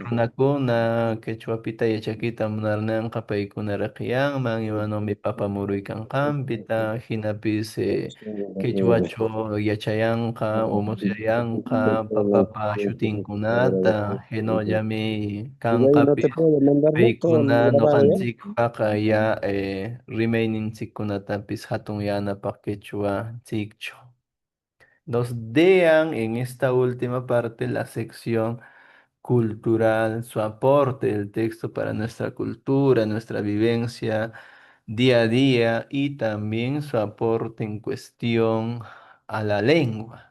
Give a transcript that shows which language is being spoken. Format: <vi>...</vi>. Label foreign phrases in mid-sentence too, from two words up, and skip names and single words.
<qu>Mm, runakuna quechuapita yachakita munarnanqa paykunaraq yanman imanumi papa muruykanqanpita hinapis quechuacho yachayanqa o musyayanqa papapa shutinkunata hinollami</qu> <es>y de ahí no te</es> <qu>kanqapis</qu> <es>puedo mandar, ¿no? Todo</es> <qu>paykuna</qu> <es>grabado ya.</es> <qu>ñuqanchikpaqa ya rimayninchikkunatapis hatun yanapaq quechuanchikchu.</qu> <es>Nos dean en esta última parte la sección cultural, su aporte del texto para nuestra cultura, nuestra vivencia día a día y también su aporte en cuestión a la lengua.</es>